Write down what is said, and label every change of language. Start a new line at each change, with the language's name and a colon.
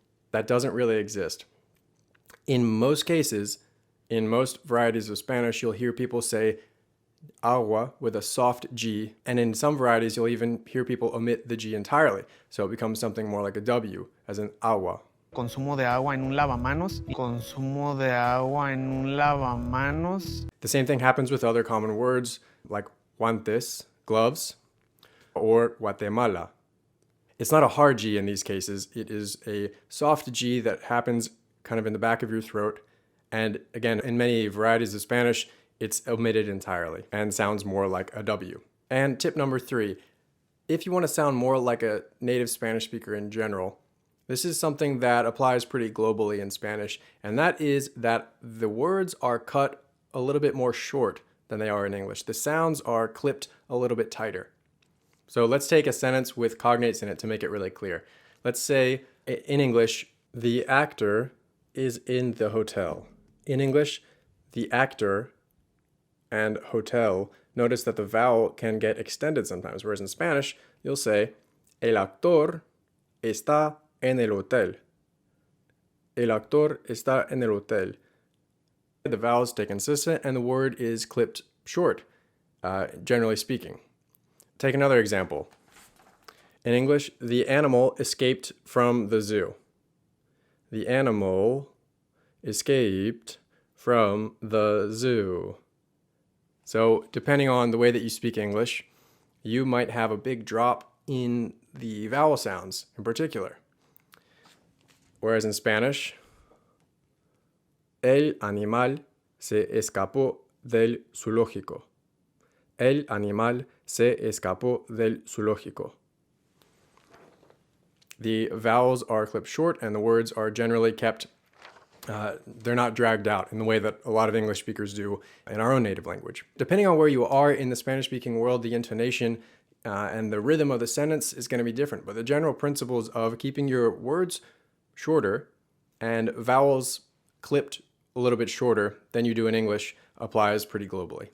English: That doesn't really exist. In most cases, in most varieties of Spanish, you'll hear people say agua with a soft G, and in some varieties, you'll even hear people omit the G entirely. So it becomes something more like a W, as in agua.
Spanish: Consumo de agua en un lavamanos. Consumo de agua en un lavamanos.
English: The same thing happens with other common words like guantes, gloves, or Guatemala. It's not a hard G in these cases. It is a soft G that happens kind of in the back of your throat. And again, in many varieties of Spanish, it's omitted entirely and sounds more like a W. And tip number 3, if you want to sound more like a native Spanish speaker in general, this is something that applies pretty globally in Spanish, and that is that the words are cut a little bit more short than they are in English. The sounds are clipped a little bit tighter. So let's take a sentence with cognates in it to make it really clear. Let's say in English, the actor is in the hotel. In English, the actor and hotel, notice that the vowel can get extended sometimes, whereas in Spanish, you'll say,
Spanish: el actor está en el hotel. El actor está en el hotel.
English: The vowels stay consistent and the word is clipped short, generally speaking. Take another example. In English, the animal escaped from the zoo. The animal escaped from the zoo. So depending on the way that you speak English, you might have a big drop in the vowel sounds in particular. Whereas in Spanish,
Spanish: el animal se escapó del zoológico. El animal se escapó del zoológico.
English: The vowels are clipped short and the words are generally kept, they're not dragged out in the way that a lot of English speakers do in our own native language. Depending on where you are in the Spanish-speaking world, the intonation and the rhythm of the sentence is going to be different. But the general principles of keeping your words shorter and vowels clipped a little bit shorter than you do in English applies pretty globally.